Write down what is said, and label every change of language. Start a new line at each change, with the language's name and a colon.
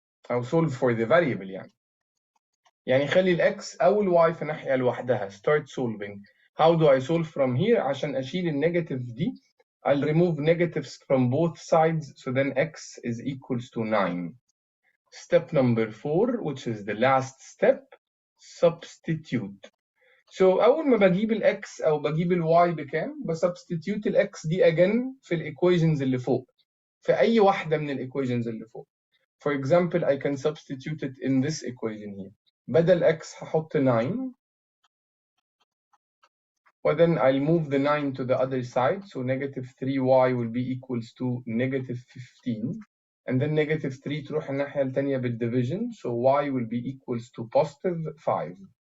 Arabic: أو
English: solve for the variable
Arabic: يعني خلي الx أو الy في ناحية لوحدها.
English: Start solving. How do I solve from here؟
Arabic: عشان أشيل النيجاتيف دي.
English: I'll remove negatives from both sides, so then x is equals to 9. Step number 4, which is the last step, substitute.
Arabic: So أول ما بجيب الx أو بجيب الy بكام؟ بسubstitute الx دي again في الإيكويشنز اللي فوق. في أي واحدة من الإيكويشنز اللي فوق.
English: For example, I can substitute it in this equation here.
Arabic: بدل x هحط 9
English: then I'll move the 9 to the other side, so negative 3y will be equals to negative 15, and then negative 3
Arabic: تروح الناحية التانية بالdivision,
English: so y will be equals to positive 5.